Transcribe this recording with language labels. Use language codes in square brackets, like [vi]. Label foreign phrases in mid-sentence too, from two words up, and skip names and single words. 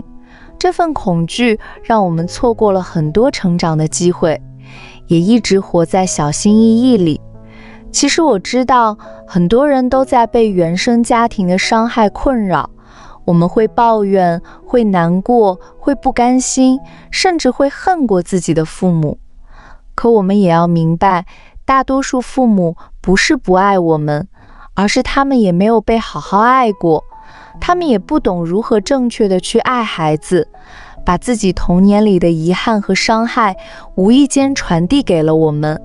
[zh] 這份恐懼讓我們錯過了很多成長的機會，也一直活在小心翼翼裡。其實我知道，很多人都在被原生家庭的傷害困擾。我們會抱怨，會難過，會不甘心，甚至會恨過自己的父母。可我們也要明白，大多數父母不是不愛我們，而是他們也沒有被好好愛過，他們也不懂如何正確的去愛孩子，把自己童年裡的遺憾和傷害無意間傳遞給了我們。